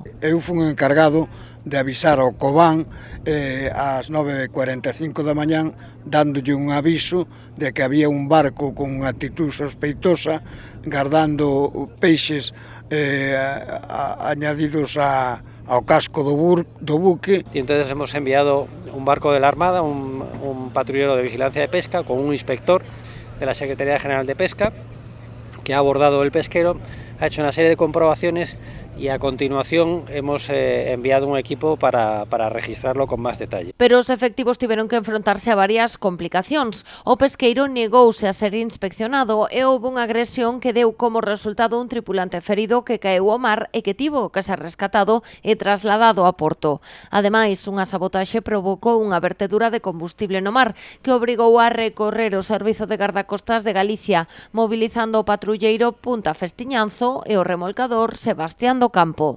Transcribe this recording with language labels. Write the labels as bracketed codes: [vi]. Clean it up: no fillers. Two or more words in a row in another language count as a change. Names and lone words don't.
[gl] Eu fui encargado de avisar ao Cobán ás 9:45 da mañán, dándolle un aviso de que había un barco con unha actitud sospeitosa guardando peixes añadidos ao casco do buque. [es] Y entonces hemos enviado un barco de la Armada, un patrullero de vigilancia de pesca con un inspector de la Secretaría General de Pesca que ha abordado el pesquero, ha hecho una serie de comprobaciones y a continuación hemos enviado un equipo para registrarlo con más detalle. [gl] Pero os efectivos tiveron que enfrontarse a varias complicacións. O pesqueiro negouse a ser inspeccionado e houve unha agresión que deu como resultado un tripulante ferido que caeu ao mar e que tivo que ser rescatado e trasladado a Porto. Ademais, unha sabotaxe provocou unha vertedura de combustible no mar que obrigou a recorrer o Servizo de Gardacostas de Galicia, mobilizando o patrulleiro Punta Festiñanzo e o remolcador Sebastián do Campo.